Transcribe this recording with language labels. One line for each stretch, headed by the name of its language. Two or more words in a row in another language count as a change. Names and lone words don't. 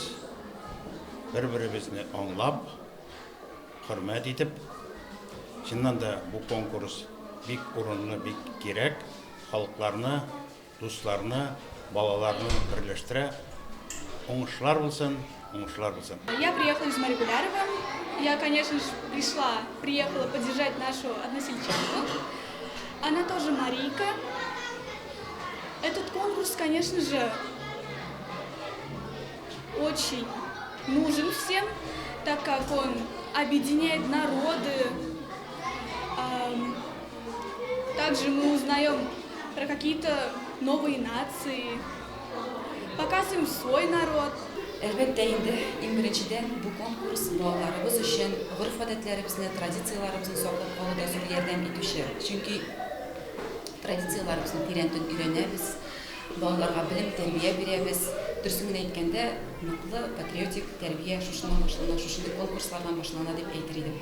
Tatar: Бер-беребезне аңлап, хөрмәт итеп, чыннан да бу конкурс бик урынлы, бик кирәк. Халыкларны, дусларны, балаларны берләштерә. Уңышлар булсын, уңышлар булсын.
Russian: Я приехала из Маригулярова. Я, конечно же, приехала поддержать нашу односельчанку. Она тоже Марийка. Этот конкурс, конечно же, очень нужен всем, так как он объединяет народы. Также мы узнаем про какие-то новые нации, показываем свой народ.
Tatar: Әлбәттә инде иң беренчедән бу конкурс балаларыбыз өчен гореф-гадәтләребезне, традицияларыбызны саклап калуда зур ярдәм итүче. Чөнки традицияларыбызны тирәнтен өйрәнәбез, балаларга белем, тәрбия бирәбез. Дөресен әйткәндә, ныклы патриотик тәрбия шушыннан башлана, шушындый конкурслардан башлана дип әйтер идем.